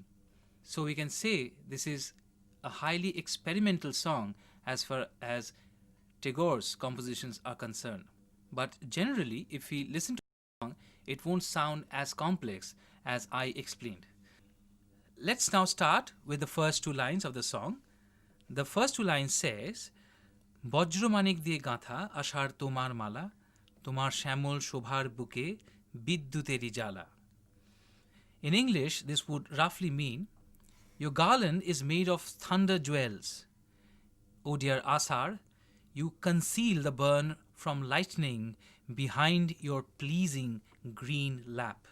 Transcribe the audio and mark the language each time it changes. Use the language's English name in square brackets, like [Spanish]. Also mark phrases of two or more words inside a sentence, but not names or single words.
[English] So we can say this is a highly experimental song as far as Tagore's compositions are concerned. But generally, if we listen to the song, it won't sound as complex as I explained. Let's now start with the first two lines of the song. The first two lines says, [Bangla] বজ্র মানিক দিয়ে গাঁথা আষাঢ় তোমার মালা, তোমার শ্যামল শোভার বুকে বিদ্যুতেরই জ্বালা. [English] In English, this would roughly mean, your garland is made of thunder jewels. O dear Asar, you conceal the burn from lightning behind your pleasing green lap.